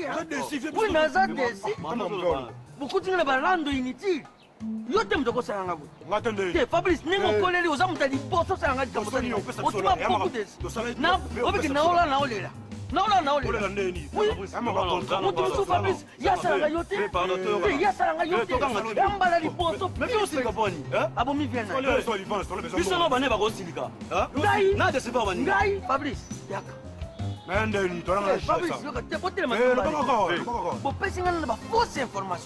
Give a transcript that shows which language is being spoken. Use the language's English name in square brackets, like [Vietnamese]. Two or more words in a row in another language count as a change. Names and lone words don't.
[Lingala] oui naza desi bokutinga na balando inutile yo te moto kosalanga boye te fabrice ndenge okoleli oza moto ya liboso osalanga likambo otima beaucoup desi obiki naola naolela naola naolela moto mosu fabrice yasalanga yo te yasalanga yo te yambala liboso abomi biso no bane bakosilika ngai fabrice yaka bopesi ngana na bafausse information.